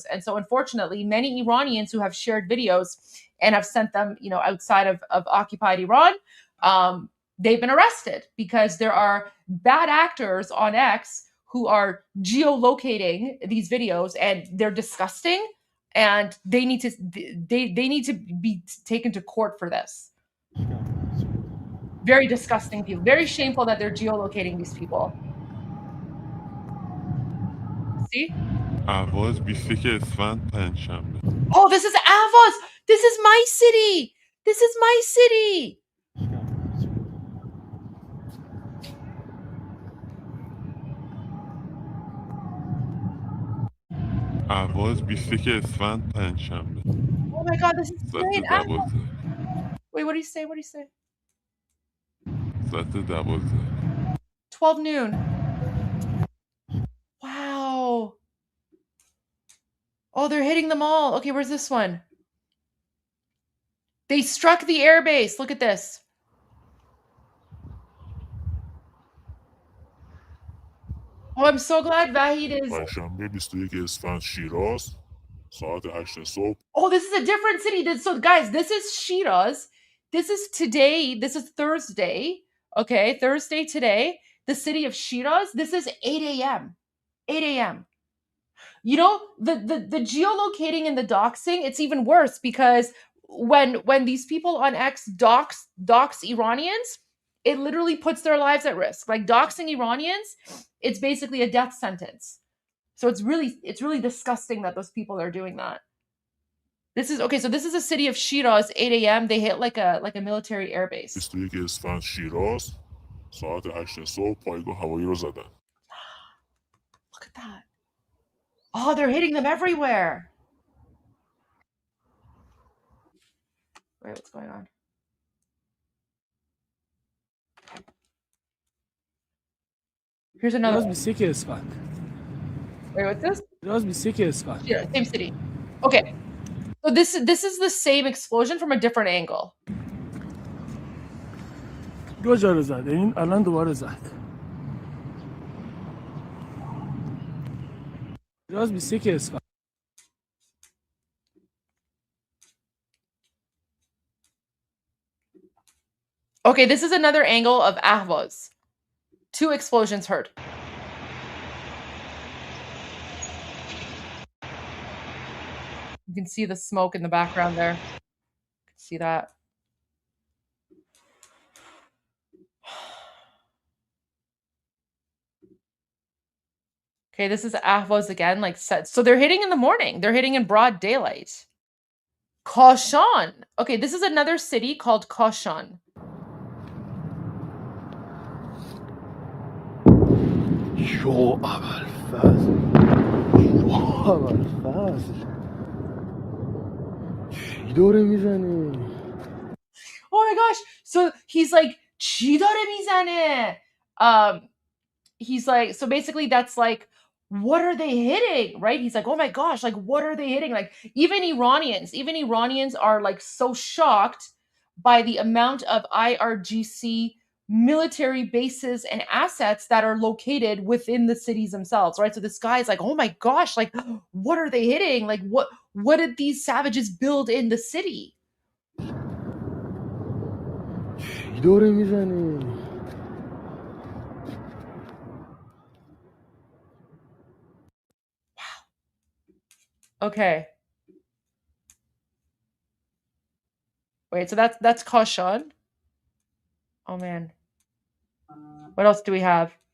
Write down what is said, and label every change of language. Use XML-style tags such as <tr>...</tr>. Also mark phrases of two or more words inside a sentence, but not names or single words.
<en>And so, unfortunately, many Iranians who have shared videos and have sent them, outside of occupied Iran, they've been arrested because there are bad actors on X who are geolocating these videos, and they're disgusting, and they need to be taken to court for this. Very disgusting people. Very shameful that they're geolocating these people. See?</en> <fa>Ahvaz 21 اسفند پنجشنبه.</fa> <en>Oh, this is Ahvaz. This is my city. This is my city.</en> <fa>Ahvaz 21 اسفند پنجشنبه.</fa> <en>Oh my God, this is great.</en> <fa>ساعت 12.</fa> <en>Wait, what do you say? What do you say?</en> <fa>ساعت 12.</fa> <en>12 noon. Wow. Oh, they're hitting them all. Okay, where's this one? They struck the airbase. Look at this. Oh, I'm so glad Vahid is...</en> <fa>پنجشنبه 21 اسفند شیراز ساعت 8 صبح.</fa> <en>Oh, this is a different city. So, guys, this is Shiraz. This is today. This is Thursday. Okay, Thursday today. The city of Shiraz. This is 8 a.m. 8 a.m. You know, the geolocating and the doxing, it's even worse because when these people on X dox Iranians, it literally puts their lives at risk. Like, doxing Iranians, it's basically a death sentence. So it's really disgusting that those people are doing that. This is okay. So this is a city of Shiraz, 8 a.m. They hit like a military airbase.</en> <fa>21 اسفند شیراز ساعت 8 صبح پایگاه هوایی رو زدن.</fa> <en>Look at that. Oh, they're hitting them everywhere. Wait, what's going on? Here's another one. Wait, what's this? Yeah, same city. Okay. So this is the same explosion from a different angle.</en> <fa>دو جا رو زده این الان دوباره زد. راز 21 اسفند.</fa> <en>Okay, this is another angle of Ahvaz. 2 explosions heard. You can see the smoke in the background there. You can see that. Okay, this is Ahvaz again, like said. So they're hitting in the morning. They're hitting in broad daylight. Kashan. Okay, this is another city called Kashan.</en> <fa>شو ابوالفضل چی داره میزنی؟</fa> <en>Oh my gosh. So he's like,</en> <fa>چی داره میزنه?</fa> <en>He's like, so basically that's like, what are they hitting? Right? He's like, oh my gosh, like, what are they hitting? Like, even Iranians are like so shocked by the amount of IRGC military bases and assets that are located within the cities themselves, right? So this guy's like, oh my gosh, like, what are they hitting? Like, what did these savages build in the city?</en> <fa>دوره میزنی</fa> <en>Okay. Wait, so that's Kashan. Oh man. What else do we have?</en>